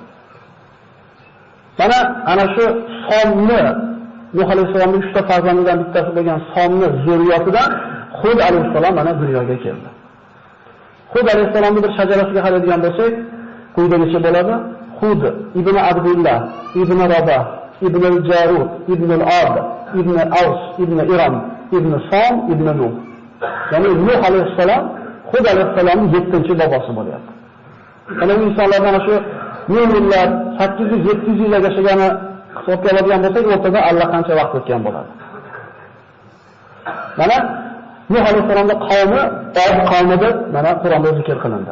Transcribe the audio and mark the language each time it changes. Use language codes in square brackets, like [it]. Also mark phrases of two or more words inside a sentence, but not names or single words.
[uz] Mana ana shu Somni Nuh alayhissalomning 3 ta farzandidan bittasi bo'lgan Somni zurriyatidan Hud alayhissalom mana dunyoga keldi. Hud alayhissalomning bir shajarasiga qaraydigan bo'lsak, quyidagicha bo'ladi. Hud ibn Abdullah ibn Rabah ibn al-Jarud ibn al-Ad ibn Aws ibn Iram ibn Som ibn Nuh. Ya'ni Nuh alayhissalom Hud alayhissalomning 7-chi bobosi bo'lyapti. Ana bu insonlardan shu yillar 800-700 yil yashagani hisobga oladigan bo'lsak, o'rtada allaqancha vaqt o'tgan bo'ladi. Mana Nuh alayhissalomning qavmi Od qavmi deb mana Qur'onda zikr qilindi.